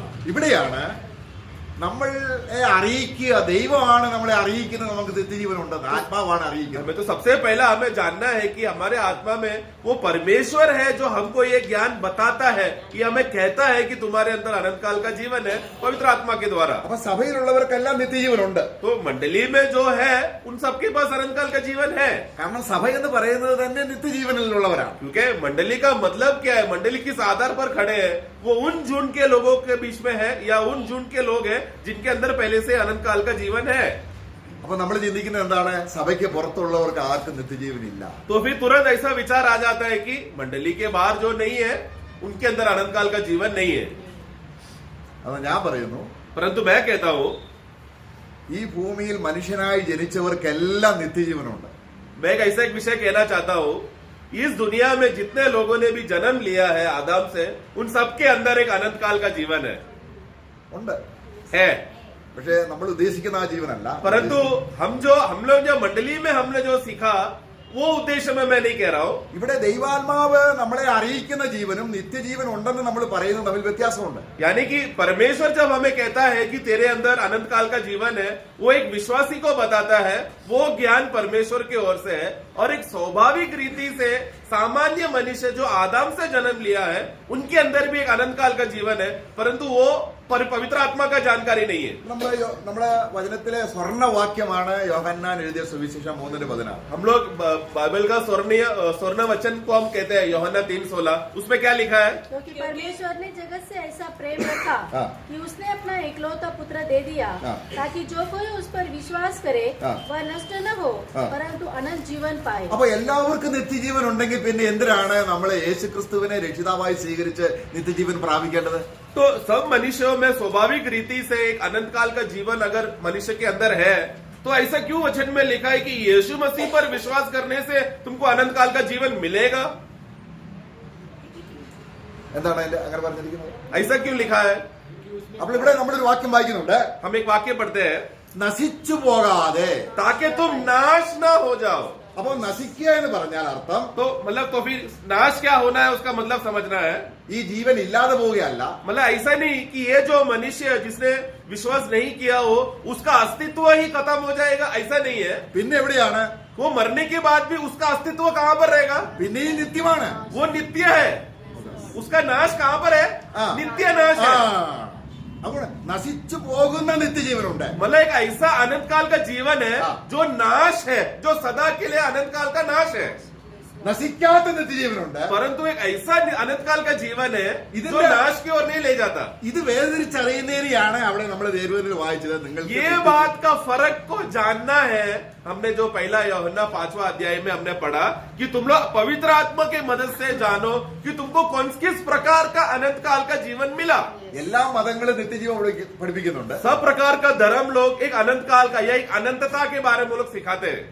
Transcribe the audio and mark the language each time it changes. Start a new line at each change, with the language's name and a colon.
Malayalam: ഇവിടെയാണ് നമ്മളെ അറിയിക്കുക, ദൈവമാണ് നമ്മളെ അറിയിക്കുന്നത് നമുക്ക് നിത്യജീവൻ ഉണ്ടെന്ന്, ആത്മാവാണ് അറിയിക്കുന്നത്.
Hindi: तो सबसे पहला हमें जानना है कि हमारे आत्मा में वो परमेश्वर है जो हमको ये ज्ञान बताता है, कि हमें कहता है कि तुम्हारे अंदर अनंत काल का जीवन है पवित्र आत्मा के द्वारा.
Malayalam: അപ്പൊ സഭയിലുള്ളവർക്കെല്ലാം നിത്യജീവൻ ഉണ്ട്.
Hindi: तो मंडली में जो है उन सबके पास अनंत काल का जीवन है.
Malayalam: കാരണം സഭ എന്ന് പറയുന്നത് തന്നെ നിത്യജീവനിലുള്ളവരാണ്.
Hindi: क्योंकि मंडली का मतलब क्या है? मंडली किस आधार पर खड़े हैं? वो उन जून के लोगों के बीच में है या उन जून के लोग हैं जिनके अंदर पहले से अनंत काल का जीवन है.
Malayalam: അപ്പൊ നമ്മൾ ചിന്തിക്കുന്നത് എന്താണ്? സഭയ്ക്ക് പുറത്തുള്ളവർക്ക് ആർക്കും നിത്യജീവൻ ഇല്ല.
Hindi: तो फिर तुरंत ऐसा विचार आ जाता है कि मंडली के बाहर जो नहीं है उनके अंदर अनंत काल का जीवन नहीं है.
Malayalam: അത് ഞാൻ പറയുന്നു,
Hindi: परंतु मैं कहता हूँ
Malayalam: ഈ ഭൂമിയിൽ മനുഷ്യനായി ജനിച്ചവർക്കെല്ലാം നിത്യജീവനുണ്ട്.
Hindi: मैं ऐसा एक विषय कहना चाहता हूँ, इस दुनिया में जितने लोगों ने भी जन्म लिया है आदम से, उन सबके अंदर एक अनंत काल का जीवन है. है,
Malayalam: പക്ഷേ നമ്മൾ ഉദ്ദേശിക്കുന്ന ആ ജീവനല്ല.
Hindi: परंतु हम लोग जो मंडली में हमने जो सीखा वो उद्देश्य में मैं नहीं कह रहा हूँ.
Malayalam: ഇവിടെ ദൈവാത്മാവ് നമ്മളെ അറിയിക്കുന്ന ജീവനും നിത്യജീവൻ ഉണ്ടെന്ന് നമ്മൾ പറയുന്നത് തമ്മിൽ വ്യത്യാസമുണ്ട്.
Hindi: यानी कि परमेश्वर जब हमें कहता है कि तेरे अंदर अनंत काल का जीवन है, वो एक विश्वासी को बताता है, वो ज्ञान परमेश्वर की ओर से है. और एक स्वाभाविक रीति से सामान्य मनुष्य जो आदम से जन्म लिया है उनके अंदर भी एक अनंत काल का जीवन है, परंतु वो पवित्र आत्मा का जानकारी नहीं है. നമ്മുടെ വചനത്തിലെ സ്വർണ്ണവാക്യമാണ് യോഹന്നാൻ എഴുതിയ സുവിശേഷം 3:16. हम लोग बाइबल का स्वर्ण वचन को हम कहते हैं यूहन्ना 3:16. उसमें क्या लिखा है? क्योंकि परमेश्वर ने जगत से ऐसा प्रेम रखा कि उसने अपना एकलौता पुत्र दे दिया ताकि जो कोई उस पर विश्वास करे वह नष्ट न हो परंतु अनंत जीवन पाए.
Malayalam: അപ്പൊ എല്ലാവർക്കും നിത്യജീവൻ ഉണ്ടെങ്കിൽ പിന്നെ എന്തിനാണ് നമ്മൾ യേശുക്രിസ്തുവിനെ രക്ഷിതാവായി സ്വീകരിച്ച് നിത്യജീവൻ പ്രാപിക്കേണ്ടത്?
Hindi: तो सब मनुष्यों में स्वाभाविक रीति से एक अनंत काल का जीवन अगर मनुष्य के अंदर है तो ऐसा क्यों वचन में लिखा है कि यीशु मसीह पर विश्वास करने से तुमको अनंत काल का जीवन मिलेगा?
Malayalam: എന്താണ് അതിന്റെ അങ്ങനെ പറഞ്ഞിരിക്കുന്നത്?
Hindi: ऐसा क्यों लिखा है?
Malayalam: അപ്പോൾ ഇവിടെ നമ്മളൊരു വാക്യം വായിക്കുന്നുണ്ട്,
Hindi: हम एक वाक्य पढ़ते हैं,
Malayalam: നശിച്ചു പോകാതെ.
Hindi: ताकि तुम नाश ना हो जाओ.
Malayalam: അപ്പൊ നശിക്കുക എന്ന് പറഞ്ഞാൽ അർത്ഥം
Hindi: तो मतलब तो फिर नाश क्या होना है उसका मतलब समझना है.
Malayalam: ഈ ജീവൻ ഇല്ലാതെ പോവുകയല്ല,
Hindi: मतलब ऐसा नहीं कि ये जो मनुष्य जिसने विश्वास नहीं किया हो उसका अस्तित्व ही खत्म हो जाएगा, ऐसा नहीं है.
Malayalam: പിന്നെ എവിടെയാണ്?
Hindi: वो मरने के बाद भी उसका अस्तित्व कहाँ पर रहेगा?
Malayalam: പിന്നെയും നിത്യമാണ്.
Hindi: वो नित्य है. उसका नाश कहाँ पर है? हाँ. नित्य नाश ആ, है.
Malayalam: അപ്പോൾ നശിച്ചു പോകുന്ന നിത്യജീവനുണ്ട്.
Hindi: मतलब एक ऐसा अनंत काल का जीवन है हाँ. जो नाश है, जो सदा के लिए अनंत काल का नाश है.
Malayalam: നശിക്കാത്ത നിത്യജീവനുണ്ട്.
Hindi: परंतु एक ऐसा अनंत काल का जीवन है इधर जो क्या- नाश की ओर नहीं ले जाता.
Malayalam: ഇത് വേർതിരിച്ചറിയുന്നതിനെയാണ് അവിടെ നമ്മൾ ദേവനിൽ വായിച്ചത്. നിങ്ങൾ
Hindi: ये बात का फर्क को जानना है. हमने जो पहला यूहन्ना 5वां अध्याय में हमने पढ़ा कि तुम लोग पवित्र आत्मा के मदद से जानो कि तुमको किस प्रकार का अनंत काल का जीवन मिला.
Malayalam: എല്ലാ മതങ്ങളും നിത്യജീവൻ പഠിപ്പിക്കുന്നുണ്ട്.
Hindi: सब प्रकार का धर्म लोग एक अनंत काल का या एक अनंतता के बारे में लोग सिखाते हैं.